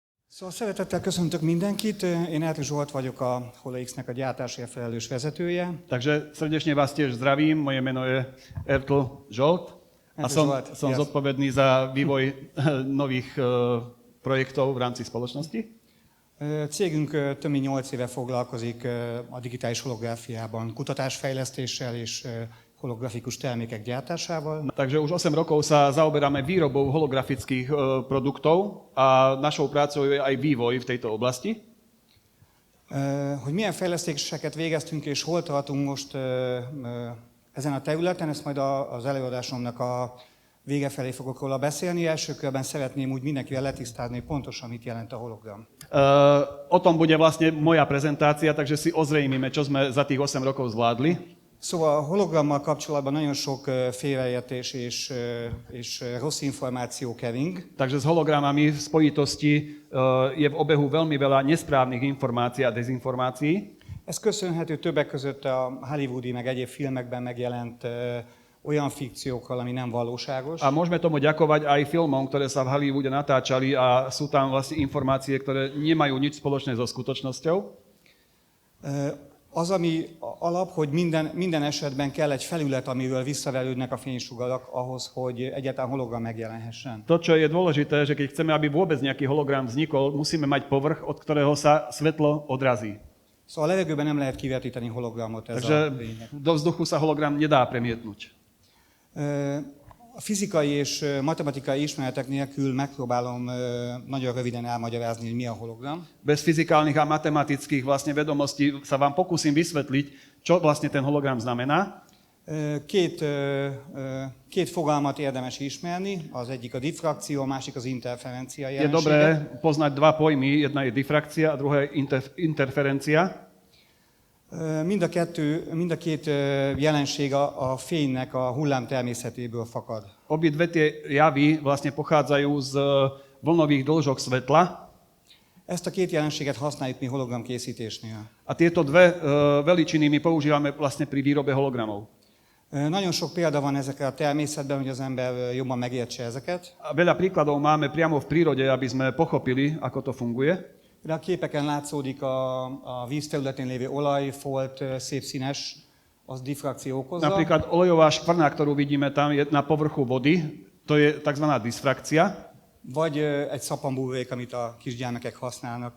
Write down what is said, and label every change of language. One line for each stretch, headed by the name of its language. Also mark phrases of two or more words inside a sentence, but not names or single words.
Hungarian: Szóval szeretettel köszöntök mindenkit, én Ertl Zsolt vagyok a HoloX-nek a gyártásért felelős vezetője.
Slovak: Takže srdečne vás tiež zdravím, moje meno je Ertl Zsolt a som zodpovedný za vývoj nových projektov v rámci spoločnosti.
Hungarian: Cégünk több mint 8 éve foglalkozik a digitális holográfiában kutatásfejlesztéssel és holografikus termékek gyártásával.
Slovak: Takže už 8 rokov sa zaoberáme výrobou holografických produktov a našou prácou je aj vývoj v tejto oblasti.
Hungarian: Hogy milyen fejlesztéseket végeztünk és hol tartunk most ezen a területen, ezt majd az előadásomnak a vége felé fogok róla beszélni. Első körben szeretném úgy mindenkivel letisztázni pontosan, mit jelent a hologram.
Slovak: O tom bude vlastne moja prezentácia, takže si ozrejmime, čo sme za tých 8 rokov zvládli.
Hungarian: Szóval a hologrammal kapcsolatban nagyon sok félreértés és rossz információ kering.
Slovak: Takže s hologramami v spojitosti je v obehu veľmi veľa nesprávnych informácií a dezinformácií.
Hungarian: Ez köszönhető többek között a hollywoodi meg egyéb filmekben megjelent olyan fikciókkal, ami nem valóságos.
Slovak: A môžeme tomu ďakovať aj filmom, ktoré sa v Hollywoode natáčali a sú tam vlastne informácie, ktoré nemajú nič spoločné so skutočnosťou.
Hungarian: Az, ami alap, hogy minden esetben kell egy felület, amiről visszaverődnek a fénysugarak ahhoz, hogy egyáltalán hologram megjelenhessen.
Slovak: To, čo je dôležité, že keď chceme, aby vôbec nejaký hologram vznikol, musíme mať povrch, od ktorého sa svetlo odrazí.
Hungarian: Szóval a levegőben nem lehet kivetíteni hologramot.
Slovak: Takže do vzduchu sa hologram nedá premietnúť.
Hungarian: A fizikai és matematikai ismeretek nélkül megpróbálom nagyon röviden elmagyarázni, hogy mi a hologram.
Slovak: Bez fyzikálnych a matematických vlastne vedomostí sa vám pokúsim vysvetliť, čo vlastne ten hologram znamená.
Hungarian: Két fogalmat érdemes ismerni, az egyik a diffrakció, a másik az interferencia jelensége.
Slovak: Je dobré poznať dva pojmy, jedna je difrakcia a druhá je interferencia.
Hungarian: Mind a két jelenség a fénynek a hullám természetéből fakad.
Slovak: Obidve tie javy vlastne pochádzajú z vlnových dĺžok svetla.
Hungarian: Ezt a két jelenséget használjuk mi hologram készítésnél.
Slovak: A tieto dve veličiny my používame vlastne pri výrobe hologramov.
Hungarian: Nagyon sok példa van ezekre a természetben, hogy az ember jobban megértse ezeket.
Slovak: A veľa príkladov máme priamo v prírode, aby sme pochopili, ako to funguje.
Hungarian: De a képeken látszódik a víz területén lévő olaj, folt, szép színes, az diffrakció okozza.
Slovak: Napríklad olejová škvrna, ktorú vidíme tam, je na povrchu vody, to je tzv. Dysfrakcia.
Hungarian: Vagy egy szappanbúvrék, amit a kisgyermekek használnak